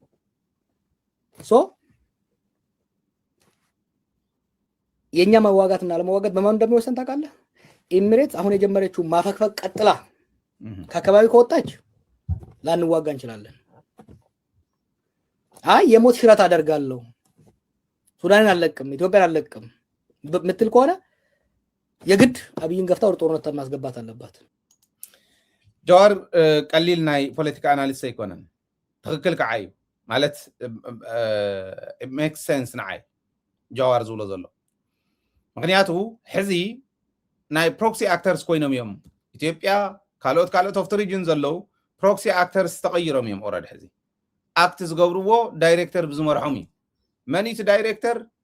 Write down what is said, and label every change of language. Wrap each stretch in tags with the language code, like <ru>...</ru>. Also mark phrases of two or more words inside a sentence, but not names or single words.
<am>የኛ መዋጋትና አለመዋጋት በማን እንደሚወሰን ታውቃለህ ኤሚሬትስ አሁን የጀመረችው ማፈክፈክ ቀጥላ ከአካባቢ ከወጣች ላንዋጋ እንችላለን አይ የሞት ሽረት አደርጋለሁ ሱዳንን አለቅም ኢትዮጵያን አለቅም ምትል ከሆነ የግድ አብይን ገፍታ ወደ ጦርነት ማስገባት አለባት</am> <ti>ጃዋር ቀሊል ናይ ፖለቲካ አናሊስት አይኮነን ትክክል ከዓዩ ማለት</ti> <en>it makes sense</en> <ti>ናይ ጃዋር ዝብሎ ዘሎ ምክንያቱ ሕዚ ናይ</ti> <en>proxy actors</en> <ti>ኮይኖም እዮም ኢትዮጵያ ካልኦት</ti> <en>of region</en> <ti>ዘለው</ti> <en>proxy actors</en> <ti>ተቀይሮም እዮም ኦልሬዲ ሕዚ አክት ዝገብርዎ ዳይሬክተር ብዝመርሖም እዩ መኒት ዳይሬክተር</ti>